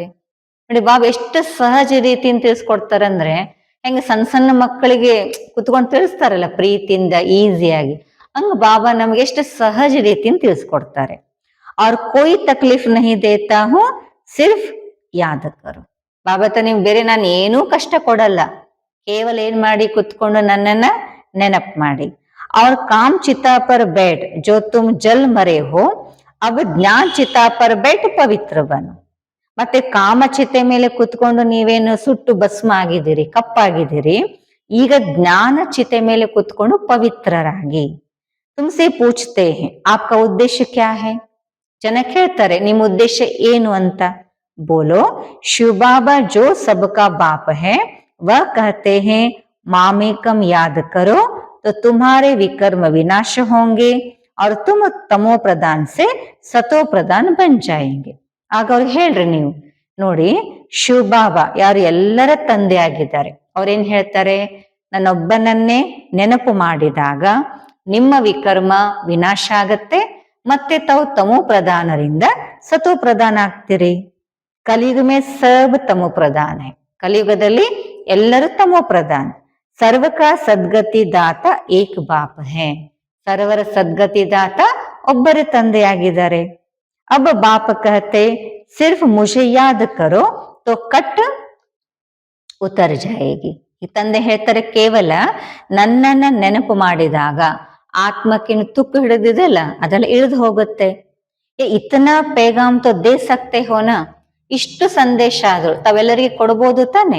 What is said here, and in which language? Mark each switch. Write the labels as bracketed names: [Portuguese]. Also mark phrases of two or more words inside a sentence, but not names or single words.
[Kannada] ನೋಡಿ ಬಾಬಾ ಎಷ್ಟು ಸಹಜ ರೀತಿಯಿಂದ ತಿಳಿಸ್ಕೊಡ್ತಾರಂದ್ರೆ, ಹೆಂಗ ಸಣ್ಣ ಸಣ್ಣ ಮಕ್ಕಳಿಗೆ ಕುತ್ಕೊಂಡು ತಿಳಿಸ್ತಾರಲ್ಲ ಪ್ರೀತಿಯಿಂದ ಈಸಿಯಾಗಿ, ಹಂಗ ಬಾಬಾ ನಮ್ಗೆ ಎಷ್ಟು ಸಹಜ ರೀತಿಯಿಂದ ತಿಳಿಸ್ಕೊಡ್ತಾರೆ. [Hindi] और कोई तकलीफ नहीं देता हूँ, सिर्फ याद करो. [Kannada] ಬಾಬಾ ನಿಮ್ಗೆ ಬೇರೆ ನಾನು ಏನೂ ಕಷ್ಟ ಕೊಡಲ್ಲ, ಕೇವಲ ಏನ್ ಮಾಡಿ ಕುತ್ಕೊಂಡು ನನ್ನನ್ನ ನೆನಪು ಮಾಡಿ. [Hindi] और काम चिता पर बैठ जो तुम जल मरे हो, अब ज्ञान चिता पर बैठ पवित्र बनो. [Kannada] ಮತ್ತೆ ಕಾಮಚಿತೆ ಮೇಲೆ ಕುತ್ಕೊಂಡು ನೀವೇನು ಸುಟ್ಟು ಭಸ್ಮ ಆಗಿದ್ದೀರಿ, ಕಪ್ಪಾಗಿದ್ದೀರಿ, ಈಗ ಜ್ಞಾನ ಚಿತೆ ಮೇಲೆ ಕುತ್ಕೊಂಡು ಪವಿತ್ರರಾಗಿ. [Hindi] तुमसे पूछते हैं आपका उद्देश्य क्या है. [Kannada] ಜನ ಕೇಳ್ತಾರೆ ನಿಮ್ಮ ಉದ್ದೇಶ ಏನು ಅಂತ. [Hindi] बोलो शिव बाबा जो सबका बाप है वह कहते है मामेकम् याद करो तो तुम्हारे विकर्म विनाश होंगे और तुम तमो प्रधान से सतो प्रधान बन जाएंगे. [Kannada] ಆಗ ಅವ್ರಿಗೆ ಹೇಳ್ರಿ ನೀವು, ನೋಡಿ ಶಿವ ಬಾಬಾ ಯಾರು ಎಲ್ಲರ ತಂದೆ ಆಗಿದ್ದಾರೆ, ಅವ್ರೇನ್ ಹೇಳ್ತಾರೆ, ನನ್ನೊಬ್ಬನನ್ನೇ ನೆನಪು ಮಾಡಿದಾಗ ನಿಮ್ಮ ವಿಕರ್ಮ ವಿನಾಶ ಆಗತ್ತೆ, ಮತ್ತೆ ತಾವು ತಮೋ ಪ್ರಧಾನರಿಂದ ಸತೋ ಪ್ರಧಾನ ಆಗ್ತೀರಿ. [Hindi] कलियुग में सब तमो प्रधान है. [Kannada] ಕಲಿಯುಗದಲ್ಲಿ ಎಲ್ಲರೂ ತಮೋ ಪ್ರಧಾನ. [Hindi] सर्व का सद्गति दाता एक बाप है. [Kannada] ಸರ್ವರ ಸದ್ಗತಿ ದಾತ ಒಬ್ಬರೇ ತಂದೆಯಾಗಿದ್ದಾರೆ. [Hindi] अब बाप कहते सिर्फ मुझे याद करो तो कट उतर जाएगी. [Kannada] ಈ ತಂದೆ ಹೇಳ್ತಾರೆ ಕೇವಲ ನನ್ನನ್ನ ನೆನಪು ಮಾಡಿದಾಗ ಆತ್ಮಕ್ಕಿನ ತುಕ್ಕು ಹಿಡಿದಿದೆಲ್ಲ ಅದೆಲ್ಲ ಇಳಿದು ಹೋಗುತ್ತೆ. [Hindi] इतना पैगाम तो दे सकते हो ना. [Kannada] ಇಷ್ಟು ಸಂದೇಶ ಆದ್ರು ತಾವೆಲ್ಲರಿಗೆ ಕೊಡ್ಬೋದು ತಾನೆ.